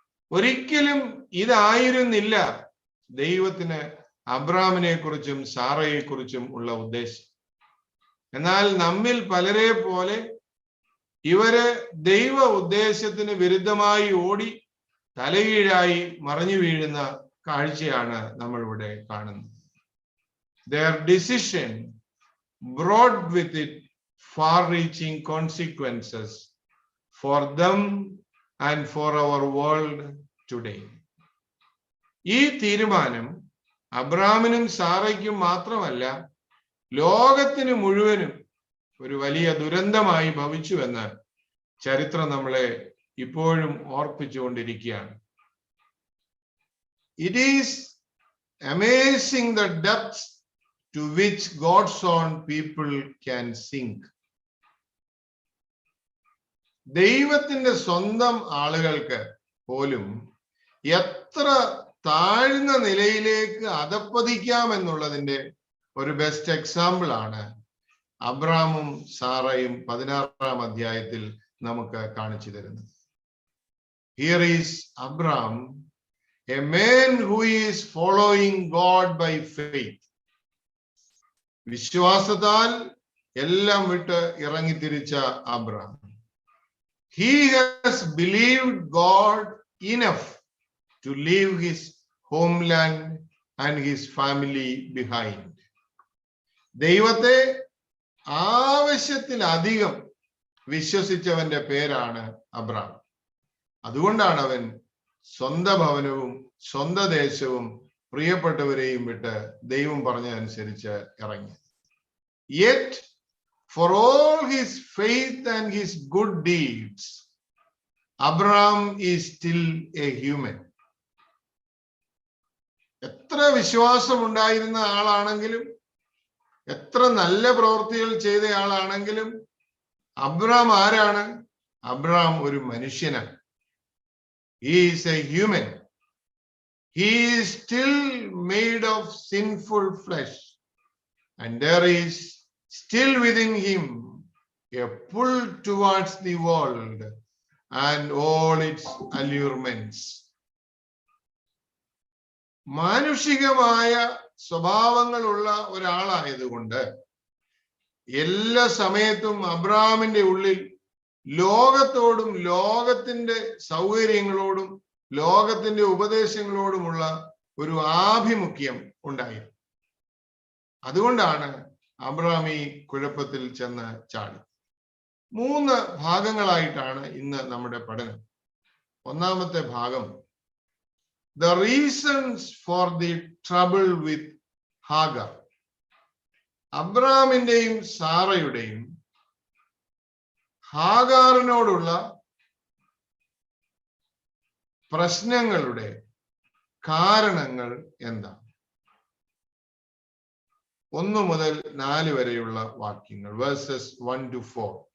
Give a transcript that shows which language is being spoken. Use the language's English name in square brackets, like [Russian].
[Malayalam] ഒരിക്കലും ഇതായിരുന്നില്ല ദൈവത്തിന് അബ്രാമിനെ കുറിച്ചും സാറയെ കുറിച്ചും ഉള്ള ഉദ്ദേശം. എന്നാൽ നമ്മിൽ പലരെ പോലെ ഇവര് ദൈവ ഉദ്ദേശത്തിന് വിരുദ്ധമായി ഓടി തലകീഴായി മറിഞ്ഞു വീഴുന്ന കാഴ്ചയാണ് നമ്മൾ ഇവിടെ കാണുന്നത്. [English] Their decision brought with it far-reaching consequences for them and for our world today. [Malayalam] ഈ തീരുമാനം അബ്രാമിനും സാറയ്ക്കും മാത്രമല്ല, ലോകത്തിന് മുഴുവനും ഒരു വലിയ ദുരന്തമായി ഭവിച്ചുവെന്ന് ചരിത്രം നമ്മളെ ഇപ്പോഴും ഓർപ്പിച്ചുകൊണ്ടിരിക്കുകയാണ്. [English] It is amazing the depths to which God's own people can sink. [Malayalam] ദൈവത്തിന്റെ സ്വന്തം ആളുകൾക്ക് പോലും എത്ര താഴ്ന്ന നിലയിലേക്ക് അധപ്പതിക്കാമെന്നുള്ളതിന്റെ ഒരു [English] best example [Malayalam] ആണ് അബ്രാമും സാറയും 16-ാം അധ്യായത്തിൽ നമുക്ക് കാണിച്ചു തരുന്നത്. [English] Here is Abram, a man who is following God by faith. [Malayalam] വിശ്വാസത്താൽ എല്ലാം വിട്ട് ഇറങ്ങിത്തിരിച്ച Abram. [English] He has believed God enough to leave his homeland and his family behind. [Malayalam] ദൈവത്തെ ആവശ്യത്തിലധികം വിശ്വസിച്ചവന്റെ പേരാണ് അബ്രാം. അതുകൊണ്ടാണ് അവൻ സ്വന്തം ഭവനവും സ്വന്തം ദേശവും പ്രിയപ്പെട്ടവരെയും വിട്ട് ദൈവം പറഞ്ഞതനുസരിച്ച് ഇറങ്ങി. [English] Yet for all his faith and his good deeds, Abraham is still a human. [Malayalam] എത്ര വിശ്വാസം ഉണ്ടായിരുന്ന ആളാണെങ്കിലും, എത്ര നല്ല പ്രവൃത്തികൾ ചെയ്ത ആളാണെങ്കിലും അബ്രാം ആരാണ്? അബ്രാം ഒരു മനുഷ്യനാണ്. [English] He is a human. He is still made of sinful flesh, and there is still within him a pull towards the world and all its allurements. [Malayalam] മാനുഷികമായ സ്വഭാവങ്ങളുള്ള ഒരാളായതുകൊണ്ട് എല്ലാ സമയത്തും അബ്രാമിന്റെ ഉള്ളിൽ ലോകത്തോടും ലോകത്തിന്റെ സൗകര്യങ്ങളോടും ലോകത്തിന്റെ ഉപദേശങ്ങളോടുമുള്ള ഒരു ആഭിമുഖ്യം ഉണ്ടായിരുന്നു. അതുകൊണ്ടാണ് അബ്രാം ഈ കുഴപ്പത്തിൽ ചെന്ന് ചാടി. 3 ഭാഗങ്ങളായിട്ടാണ് ഇന്ന് നമ്മുടെ പഠനം. ഒന്നാമത്തെ ഭാഗം, [English] the reasons for the trouble with Hagar. [Malayalam] അബ്രാമിന്റെയും സാറയുടെയും ഹാഗാറിനോടുള്ള പ്രശ്നങ്ങളുടെ കാരണങ്ങൾ എന്താണ്? 1 മുതൽ 4 വരെയുള്ള വാക്യങ്ങൾ, വേഴ്സസ് 1 to 4.